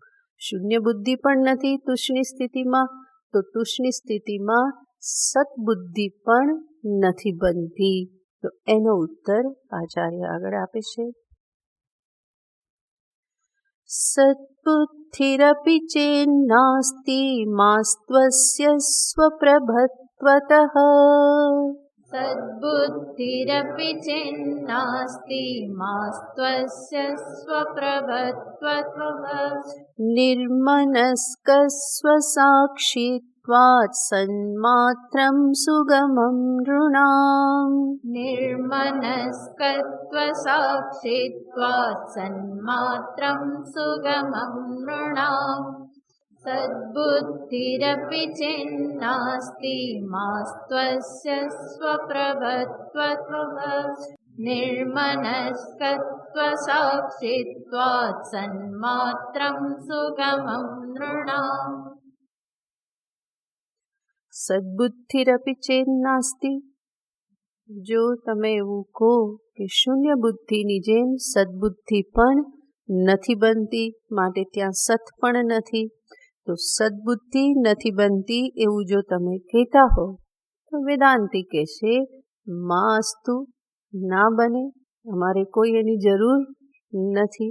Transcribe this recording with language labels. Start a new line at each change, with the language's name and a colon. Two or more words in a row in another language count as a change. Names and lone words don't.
Gujarati: શૂન્ય બુદ્ધિ પણ નથી તુષ્ણી સ્થિતિમાં, તો તુષ્ણી સ્થિતિમાં સતબુદ્ધિ પણ નથી બનતી. તો એનો ઉત્તર આચાર્ય આગળ આપે છે.
Sanskrit: સત્બુદ્ધિરપી ચેન્નાસ્તિ માસ્ત્વસ્ય સ્વપ્રભત્વતઃ सद्बुद्धिरपि चेन्नास्ति मास्त्वस्य स्वप्रभत्वत्वः निर्मनस्कस्वसाक्षित्वात् सन्मात्रं सुगमं नृणाम् निर्मनस्कत्वसाक्षित्वात् सन्मात्रं सुगमं नृणाम् सद्बुद्धिरपि चेन्नास्ति मास्त्वस्य स्वप्रभत्वत्वः निर्मनस्कत्वसाक्षित्वात् सन्मात्रं सुगमं नृणाम् સદબુદ્ધિરપી ચેન્નાસ્તિ.
Gujarati: જો તમે એવું કહો કે શૂન્ય બુદ્ધિની જેમ સદબુદ્ધિ પણ નથી બનતી, માટે ત્યાં સત પણ નથી, તો સદબુદ્ધિ નથી બનતી એવું જો તમે કહેતા હો તો વેદાંતી કહેશે
Sanskrit: માં અસ્તુ,
Gujarati: ના બને, અમારે કોઈ એની જરૂર નથી.